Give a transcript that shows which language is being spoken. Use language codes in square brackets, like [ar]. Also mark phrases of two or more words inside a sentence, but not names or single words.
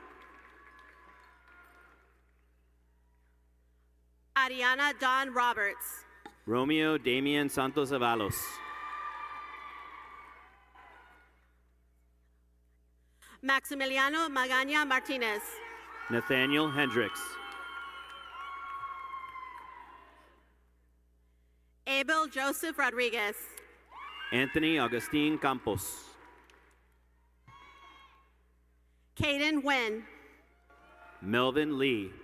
[en] Ariana Dawn Roberts. Romeo Damian Santos Avalos. Maximiliano Magaña Martinez. Nathaniel Hendricks. Abel Joseph Rodriguez. Anthony Augustine Campos. Caden Nguyen. Melvin Lee.